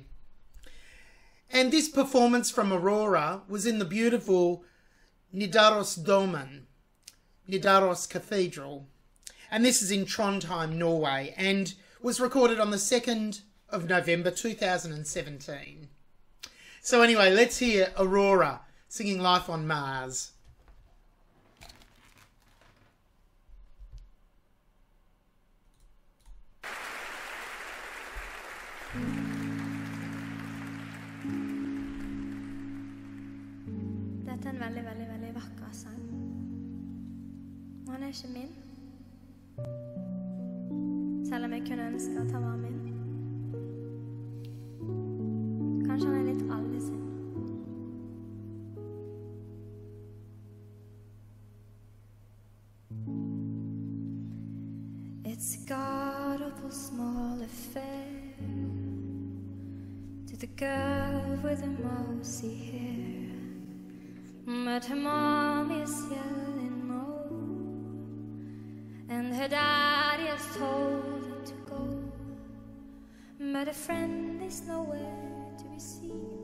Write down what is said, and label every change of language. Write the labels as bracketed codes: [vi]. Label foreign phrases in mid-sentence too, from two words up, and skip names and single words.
[en] And this performance from Aurora was in the beautiful Nidarosdomen, Nidaros Cathedral. And this is in Trondheim, Norway, and was recorded on the 2nd of November 2017. So anyway, let's hear Aurora singing Life on Mars. [no] Dette er en veldig, veldig, veldig vakker sang. Og han er ikke min. Selv om jeg kunne ønske at han var min. Kanskje han er litt alle sin. [en] It's a god-awful small affair to the girl with the mousy hair, but her mom is yelling no, and her daddy has told her to go, but a friend is nowhere to be seen.